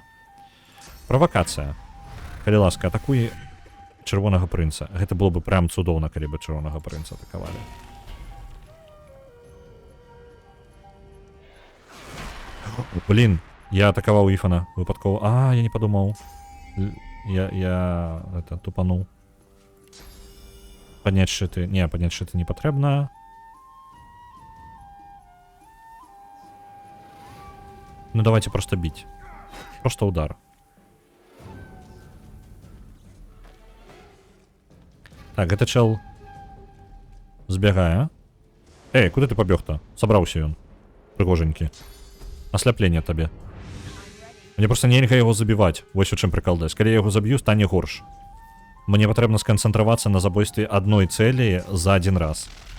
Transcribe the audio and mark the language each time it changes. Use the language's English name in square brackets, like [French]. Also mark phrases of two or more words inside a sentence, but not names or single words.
[Belarusian] Правакацыя. Калі ласка, атакуй чырвонага прынца. Гэта было бы прям цудоўна, калі бы чырвонага прынца атакавалі. Блин, я атакаваў Ифана выпадкова. Я не падумаў. [Russian] Я это тупанул. Поднять шиты. [Belarusian] Не, поднять шиты не патрэбна. [Russian] Ну давайте просто бить. Просто удар. Так, [Belarusian] гэта чел збягае. Эй, куды ты пабег-то? Сабраўся ён. Прыгоженькі. Асляпленне табе. Мне просто нельга яго забіваць. Вось у чым прыкалдаць. Калі я яго заб'ю, стане горш. Мне патрэбна сканцэнтравацца на забойстве адной цэлі [Russian] за один раз.